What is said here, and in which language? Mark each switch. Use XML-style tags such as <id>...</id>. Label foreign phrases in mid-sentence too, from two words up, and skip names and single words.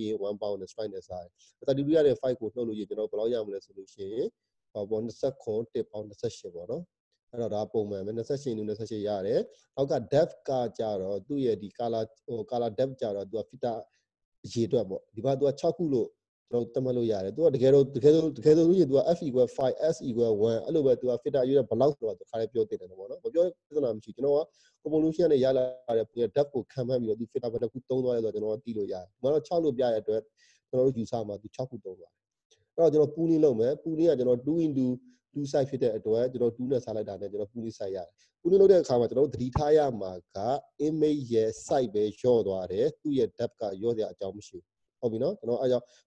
<my>ရင်1 pound နဲ့ strike နဲ့စားတယ်32ရတဲ့5ကိုနှုတ်လို့ရကျွန်တော်ဘယ်လောက်ရမလဲဆိုလို့ရှိရင်ပေါ့29 1 pound 28ပေါ့နော်အဲ့တော့ဒါပုံမှန်ပဲ28 into 28ရတယ်နောက်က depth ကကြတော့သူ့ရဲ့ဒီ</my> <en>color depth</en> <my>ကြတော့သူက filter အရေအတွက်ပေါ့ဒီမှာသူက6ခုလို့ကျွန်တော်သတ်မှတ်လို့ရတယ်သူကတကယ်လို့လို့ရှိရင်သူက</my> <en>f equal 5 s equal 1</en> <my>အဲ့လိုပဲသူက filter အရေအတွက်ဘယ်လောက်ဆိုတော့သူခါလေးပြောတင်တယ်ပေါ့နော်မပြောပြဿနာမရှိကျွန်တော်က convolution နဲ့ရလာတဲ့ depth ကိုခံမှန်းပြီးတော့သူ filter ဘယ်တစ်ခုသုံးသွားလဲဆိုတော့ကျွန်တော်ကသိလို့ရတယ်ဒီမှာတော့6လို့ပြရတဲ့အတွက်ကျွန်တော်တို့ယူဆမှာသူ6ခုသုံးသွားတယ်အဲ့တော့ကျွန်တော်ပူးနည်းလုပ်မယ်ပူးနည်းကကျွန်တော်</my> <en>2 into 2 size</en> <my>ဖြစ်တဲ့အတွက်ကျွန်တော်2နဲ့စားလိုက်တာနဲ့ကျွန်တော်ပူးနည်း size ရတယ်ပူးနည်းလုပ်တဲ့အခါမှာကျွန်တော်တို့သတိထားရမှာက image ရဲ့ size ပဲလျော့သွားတယ်သူ့ရဲ့ depth ကလျော့စရာအကြောင်းမရှိဘူးဟုတ်ပြီနော်ကျွန်တော်အဲကြောင့်</my>